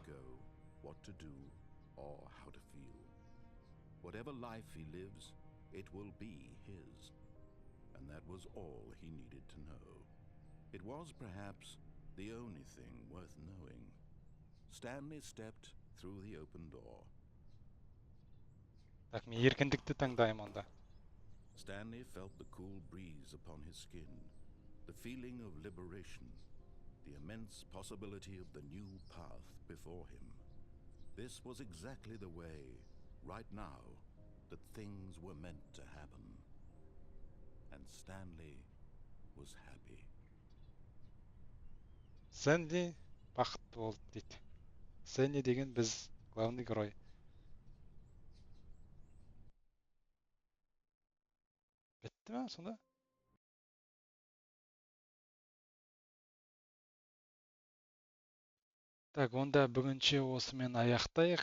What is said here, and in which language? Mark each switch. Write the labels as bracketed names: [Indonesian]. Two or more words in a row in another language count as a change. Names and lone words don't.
[English] to go, what to do, or how to feel. Whatever life he lives, it will be his. And that was all he needed to know. It was perhaps the only thing worth knowing. Stanley stepped through the open door. [Kazakh] Так, мен еркіндікті таңдаймын онда. [English] Stanley felt the cool breeze upon his skin, the feeling of liberation, the immense possibility of the new path before him. This was exactly the way, right now, that things were meant to happen. And Stanley was happy. [Kazakh] Стэнли бақытты болды дейді. Стэнли деген біз [Russian] главный герой. [Kazakh] Бітті ме сонда? Так, онда бүгінше осымен аяқтайық.